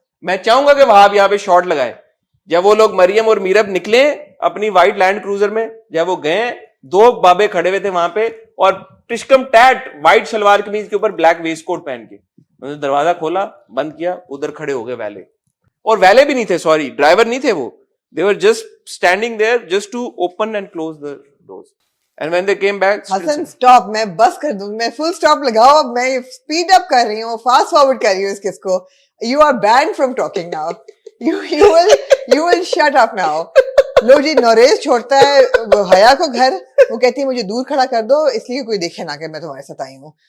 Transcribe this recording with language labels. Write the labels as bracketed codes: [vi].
[hi] मैं चाहूंगा कि वहां भी यहाँ पे शॉट लगाए। जब वो लोग मरियम और मीरब निकले अपनी व्हाइट लैंड क्रूजर में, जब वो गए 2 बाबे खड़े हुए थे वहां पे, और टिश्कम टैट व्हाइट सलवार कमीज के ऊपर ब्लैक वेस्ट कोट पहन के। उन्होंने दरवाजा खोला, बंद किया, उधर खड़े हो गए वैले। और वैले भी नहीं थे, सॉरी ड्राइवर नहीं थे वो, [en] they were just standing there just to open and close the doors, and when they came back [hi] Hasan stop, मैं बस कर दूं, मैं फुल स्टॉप लगाओ। अब मैं स्पीड अप कर रही हूँ, फास्ट फॉरवर्ड कर रही हूँ इस किसको। [en] You are banned from talking now, you will shut up now। [hi] लो जी, नोरेज छोड़ता है हया को घर, वो कहती है मुझे दूर खड़ा कर दो इसलिए कोई देखे ना कि मैं तुम्हारे साथ आई हूँ।